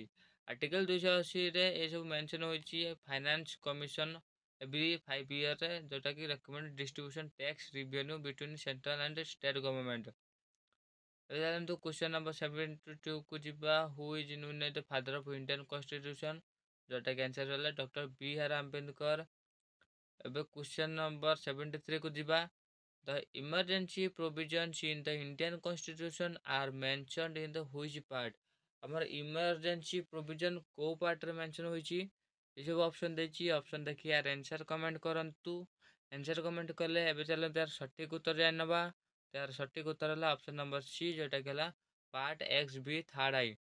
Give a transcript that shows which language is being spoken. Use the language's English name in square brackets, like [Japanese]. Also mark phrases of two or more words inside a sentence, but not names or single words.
[English] Article 280ରେ [Odia] ଏସବୁ ମେନସନ୍ ହୋଇଛି [English] Finance Commission every 5 yearରେ, ଯେଉଁଟାକି recommend distribution tax revenue between central and state government। [Odia] ଏବେ ଜାଣନ୍ତୁ [English] question number [Odia] 72କୁ ଯିବା। [English] Who is known as the father of Indian Constitution, [Odia] ଯେଉଁଟାକି ଆନ୍ସର୍ ହେଲା [English] ଡକ୍ଟର B.R. [Odia] ଆମ୍ବେଦକର। ଏବେ [English] question number [Odia] 73କୁ ଯିବା। [English] The emergency provisions in the Indian Constitution are mentioned in the which part। [Odia] ଆମର [English] emergency provision [Odia] କେଉଁ ପାର୍ଟରେ ମେନସନ୍ ହୋଇଛି, ଏସବୁ ଅପସନ୍ ଦେଇଛି। ଅପସନ୍ ଦେଖି ୟାର [English] answer comment [Odia] କରନ୍ତୁ। [English] answer comment [Odia] କଲେ ଏବେ ଚାଲନ୍ତୁ ଏହାର ସଠିକ୍ ଉତ୍ତର ଜାଣିନେବା। ତାର ସଠିକ୍ ଉତ୍ତର ହେଲା [English] option number [Odia] ସି, ଯେଉଁଟାକି ହେଲା ପାର୍ଟ XB 3rd I।